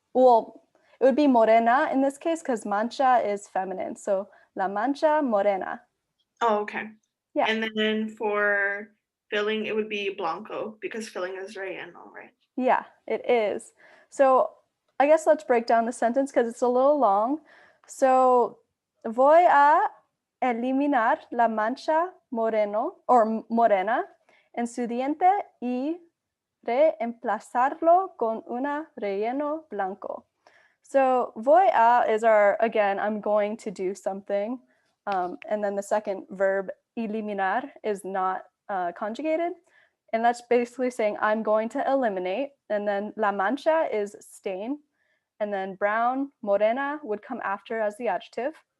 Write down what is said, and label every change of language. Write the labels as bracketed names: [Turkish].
[English] Well, it would be morena in this case because mancha is feminine. [Spanish] So la mancha morena. [English] Oh, okay. Yeah. And then for filling, it would be blanco because filling is relleno, right? Yeah, it is. So I guess let's break down the sentence because it's a little long. [Spanish] So voy a eliminar la mancha moreno or morena en su diente y reemplazarlo con una relleno blanco. [English] So [Spanish] voy a [English] is our, again, I'm going to do something. And then the second verb, eliminar, is not conjugated. And that's basically saying I'm going to eliminate. And then [Spanish] la mancha [English] is stain. And then brown, morena, would come after as the adjective.